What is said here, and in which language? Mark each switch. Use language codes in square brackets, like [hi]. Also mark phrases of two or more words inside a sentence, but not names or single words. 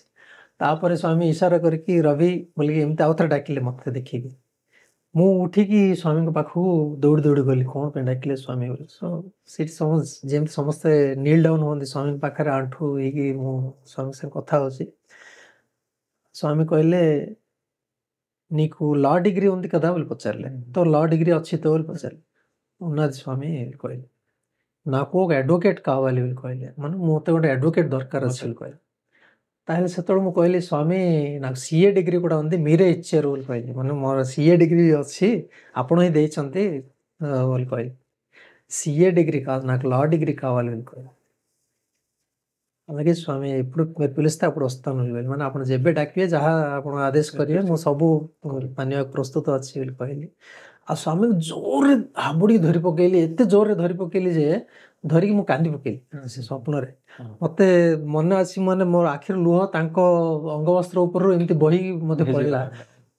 [or] ତାପରେ ସ୍ୱାମୀ ଇଶାରା କରିକି ରବି ବୋଲିକି ଏମିତି ଆଉଥରେ ଡାକିଲେ ମୋତେ ଦେଖିକି। ମୁଁ ଉଠିକି ସ୍ୱାମୀଙ୍କ ପାଖକୁ ଦୌଡ଼ି ଗଲି, କ'ଣ ପାଇଁ ଡାକିଲେ ସ୍ୱାମୀ ବୋଲି। ସେଠି ଯେମିତି ସମସ୍ତେ [en] kneel down [or] ହୁଅନ୍ତି ସ୍ୱାମୀଙ୍କ ପାଖରେ, ଆଣ୍ଠୁ ହେଇକି ମୁଁ ସ୍ୱାମୀ ସାଙ୍ଗେ କଥା ହେଉଛି। [te] స్వామి କହିଲେ నీకు [en] law degree [te] ఉంది కదా [or] ବୋଲି ପଚାରିଲେ। ତ [en] law degree [or] ଅଛି ତ ବୋଲି ପଚାରିଲେ। [te] ఉన్నది స్వామి [or] କହିଲେ। [te] నాకు ఒక అడ్వకేట్ కావాలి [or] ବୋଲି କହିଲେ, ମାନେ ମୋତେ ଗୋଟେ అడ్వకేట్ ଦରକାର ଅଛି ବୋଲି କହିଲେ। ତାହେଲେ ସେତେବେଳେ ମୁଁ କହିଲି ସ୍ୱାମୀ నాకు [en] CA degree [or] ଗୁଡ଼ା [te] ఉంది మీరే ఇచ్చారు [or] ବୋଲି କହିଲି, ମାନେ ମୋର [en] CA degree [or] ଅଛି ଆପଣ ହିଁ ଦେଇଛନ୍ତି ବୋଲି କହିଲି। [en] CA degree [te] కాదు నాకు [en] law degree [te] కావాలి [or] ବୋଲି କହିଲେ। [te] అలాగే స్వామి ఎప్పుడు మీరు పిలిస్తే అప్పుడు వస్తాను [or] ବୋଲି, ମାନେ ଆପଣ ଯେବେ ଡାକିବେ ଯାହା ଆପଣ ଆଦେଶ କରିବେ ମୁଁ ସବୁ ମାନିବାକୁ ପ୍ରସ୍ତୁତ ଅଛି ବୋଲି କହିଲି। ଆଉ ସ୍ୱାମୀକୁ ଜୋରରେ ହାବୁଡ଼ିକି ଧରି ପକେଇଲି, ଏତେ ଜୋରରେ ଧରି ପକେଇଲି ଯେ ଧରିକି ମୁଁ କାନ୍ଦି ପକେଇଲି ସେ ସ୍ୱପ୍ନରେ। ମୋତେ ମନେ ଅଛି, ମାନେ ମୋର ଆଖିରୁ ଲୁହ ତାଙ୍କ ଅଙ୍ଗବସ୍ତ୍ର ଉପରରୁ ଏମିତି ବହିକି ମୋତେ ପଡ଼ିଲା।